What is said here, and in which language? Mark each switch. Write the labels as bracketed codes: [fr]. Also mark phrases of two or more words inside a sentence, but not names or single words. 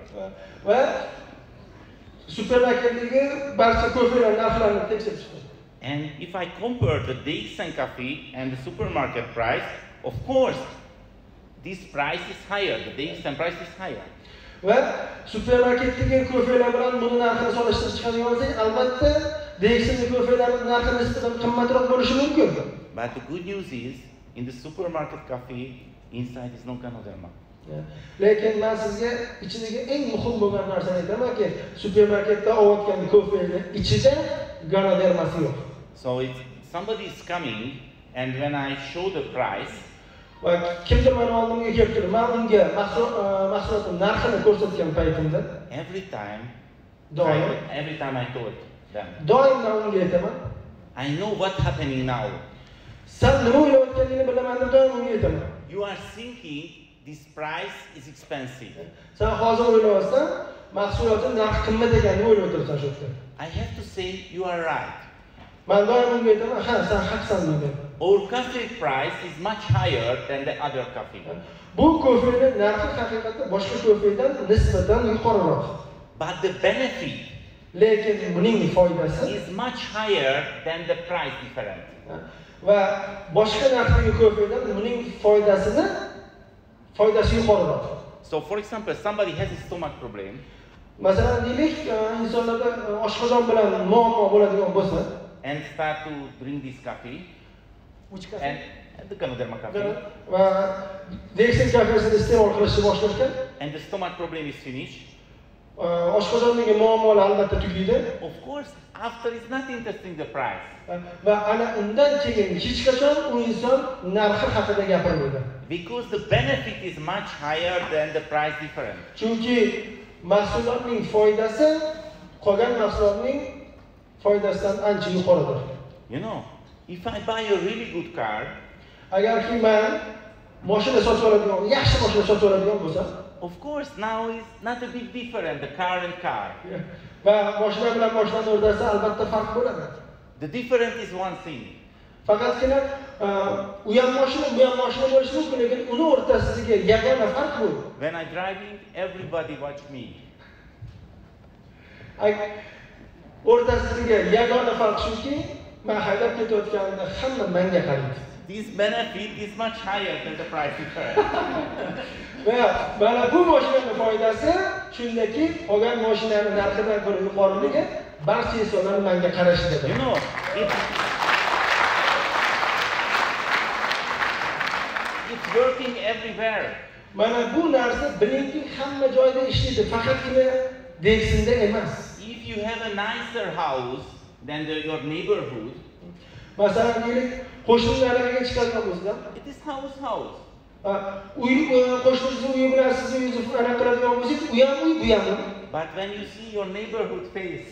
[uz] Va supermarketdagi barcha ko'felar narxlarini tekshirib chiqaman. [en] And if I compare the DXN coffee and the supermarket price, of course, this price is higher. The DXN price is higher. [uz] Va supermarketdagi ko'felar bilan buni narxini solishtirib chiqadigan bo'lsak, albatta DXN ko'felarining narxi nisbatan qimmatroq bo'lishi mumkin. [en] But the good news is, in the supermarket coffee, inside is no ganoderma. [uz] Lekin men sizga ichidagi eng muhim bo'lgan narsani aytamanki, supermarketda olayotgan ko'fening ichida ganodermasi yo'q. [en] So it's somebody is coming, and when I show the price, [uz] va kimdir meni oldimga kelib turib, men unga mahsulotning narxini ko'rsatgan paytimda [en] every time I told them, [uz] doim men unga aytaman, [en] I know what happening now. [uz] Sen nima o'ylayotganingni bilaman deb doim unga aytaman. [en] You are thinking this price is expensive. [uz] Sen hozir o'ylayapsan, mahsulotning narxi qimmat ekanini o'ylab o'tiribsan shu yerda. [en] I have to say you are right. [uz] Men doim unga aytaman, ha, sen haqsan deyman. [en] Our coffee price is much higher than the other coffee. [uz] Bu ko'fening narxi haqiqatda boshqa ko'fedan nisbatan yuqoriroq. [en] But the benefit [uz] lekin buning foydasi [en] is much higher than the price difference. [uz] Va boshqa narxdagi ko'fedan buning foydasi yuqoriroq. [en] So for example, somebody has a stomach problem. [uz] Masalan, deylik, insonlarda oshqozon bilan muammo bo'ladigan bo'lsa, [en] and start to drink this coffee. Which coffee? And the ganoderma coffee. [uz] Va DXN kafesini iste'mol qilishni boshlashgan. [en] And the stomach problem is finished. [uz] Oshqozondagi muammolar albatta tugaydi. [en] Of course, after it's not interesting the price. [uz] Va ana undan keyin hech qachon u inson narxi haqida gapirmaydi. [en] Because the benefit is much higher than the price difference. [uz] Chunki mahsulotning foydasi qolgan mahsulotning foydasidan ancha yuqoridir. [en] You know, if I buy a really good car, [uz] agarki men mashina sotib oladigan, yaxshi mashina sotib oladigan bo'lsam, [en] of course now is not a big difference, the car and car. [uz] va mashina bilan mashinani o'rtasida albatta farq bo'ladi. [en] The difference is one thing. [uz] Faqatgina u ham mashina, bu ham mashina bo'lishi mumkin, lekin uni o'rtasidagi yagona farq bu. [en] When I driving, everybody watch me. [uz] O'rtasidagi yagona farq shuki, men haydab ketayotganimda hamma menga qaraydi. [en] This benefit is much higher than the price difference. [uz] Va mana bu mashinaning foydasi shundaki, qolgan mashinaning narxidan ko'ra yuqoriligi barcha insonlar menga qarashida. [en] You know, it's working everywhere. [uz] Mana bu narsa bilingki hamma joyda ishlaydi, faqatgina DXNda emas. [en] If you have a nicer house than your neighborhood, [uz] masalan, deylik, qo'shnilarga chiqadigan bo'lsa, [en] it is house. [uz] Qo'shningizni uyi bilan sizni uyingizni aniq qiladigan bo'lsangiz, u ham uy, bu ham uy. [en] But when you see your neighborhood face,